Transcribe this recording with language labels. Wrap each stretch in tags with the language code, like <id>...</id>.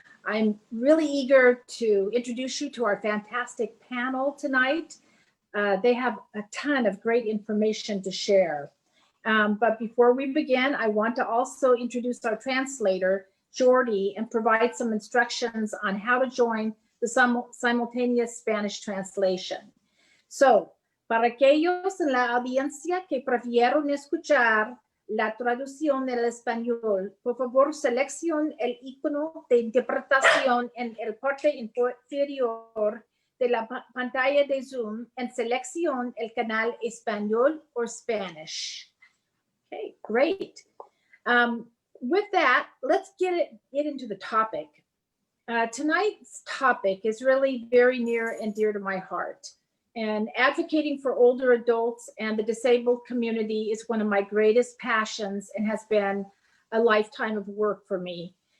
<en>I'm really eager to introduce you to our fantastic panel tonight. They have a ton of great information to share. But before we begin, I want to also introduce our translator, Jordi, and provide some instructions on how to join the simultaneous Spanish translation.</en> <es>So, para aquellos en la audiencia que prefieron escuchar la traducción del español, por favor seleccione el icono de interpretación en el parte inferior de la pantalla de Zoom and seleccione el canal español</es> <en>or Spanish. Okay, great. With that, let's get into the topic. Tonight's topic is really very near and dear to my heart. And advocating for older adults and the disabled community is one of my greatest passions and has been a lifetime of work for me.</en>